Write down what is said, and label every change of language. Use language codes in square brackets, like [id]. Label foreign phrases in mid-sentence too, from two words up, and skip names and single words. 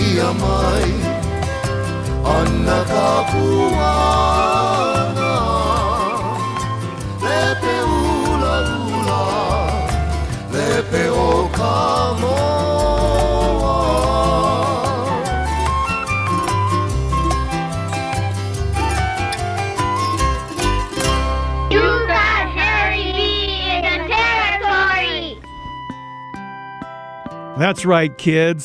[haw] mai Ana ka puana Lepe ula ula Lepe o ka moa [en] You got Harry B in the territory! That's right, kids.